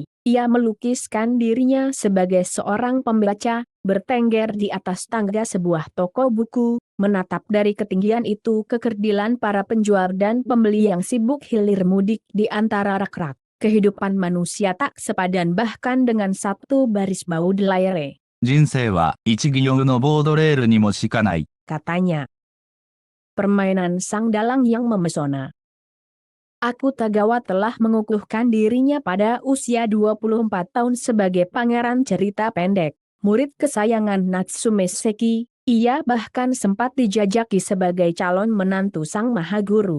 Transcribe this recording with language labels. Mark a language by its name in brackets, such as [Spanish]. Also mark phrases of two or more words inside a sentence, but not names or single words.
[Indonesian] Ia melukiskan dirinya sebagai seorang pembaca, bertengger di atas tangga sebuah toko buku, menatap dari ketinggian itu kekerdilan para penjual dan pembeli yang sibuk hilir mudik di antara rak-rak. Kehidupan manusia tak sepadan bahkan dengan satu baris Baudelaire. [Japanese] 人生は一行のボードレールにもしかない。 [Indonesian] Katanya. Permainan sang dalang yang memesona. Akutagawa telah mengukuhkan dirinya pada usia 24 tahun sebagai pangeran cerita pendek, murid kesayangan Natsume Seki. Ia bahkan sempat dijajaki sebagai calon menantu sang mahaguru.